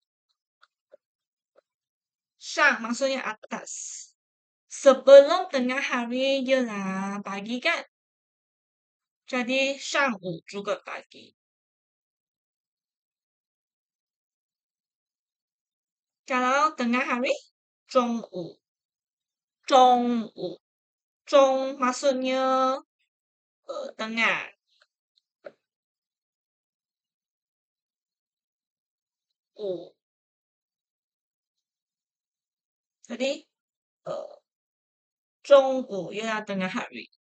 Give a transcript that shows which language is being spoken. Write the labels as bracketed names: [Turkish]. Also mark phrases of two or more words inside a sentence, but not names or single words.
[Malay] 上 maksudnya atas. Sebelum tengah hari ialah pagi kan? Jadi 上午 juga pagi. Kalau tengah hari, [Chinese] 中午. 中午. 中 [Malay] maksudnya tengah. 5. Jadi, 中午 ialah tengah hari.